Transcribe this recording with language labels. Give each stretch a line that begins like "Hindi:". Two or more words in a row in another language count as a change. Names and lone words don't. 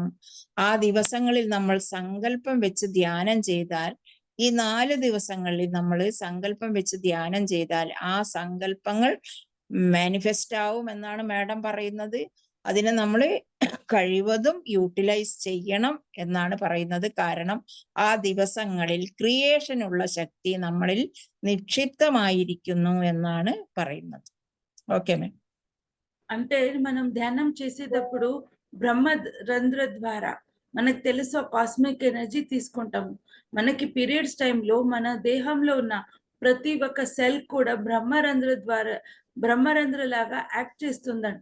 Malayalam: ആ ദിവസങ്ങളിൽ നമ്മൾ സങ്കല്പം വെച്ച് ധ്യാനം ചെയ്താൽ, ഈ 4 ദിവസങ്ങളിൽ നമ്മൾ സങ്കല്പം വെച്ച് ധ്യാനം ചെയ്താൽ ആ സങ്കല്പങ്ങൾ മാനിഫെസ്റ്റ് ആവും എന്നാണ് മാഡം പറയുന്നത്. അതിനെ നമ്മൾ കഴിവതും യൂട്ടിലൈസ് ചെയ്യണം എന്നാണ് പറയുന്നത്. കാരണം ആ ദിവസങ്ങളിൽ ക്രിയേഷനുള്ള ശക്തി നമ്മളിൽ നിക്ഷിപ്തമായിരിക്കുന്നു എന്നാണ് പറയുന്നത്.
English: okay ma'am.
Telugu: అంటే మనం ధ్యానం చేసేటప్పుడు బ్రహ్మరంధ్ర ద్వారా మనకు తెలుసు
English: cosmic energy
Telugu: తీసుకుంటాము. మనకి పీరియడ్స్ టైంలో మన దేహంలో ఉన్న ప్రతి ఒక్క సెల్ కూడా బ్రహ్మరంధ్ర లాగా యాక్ట్ చేస్తుందంట.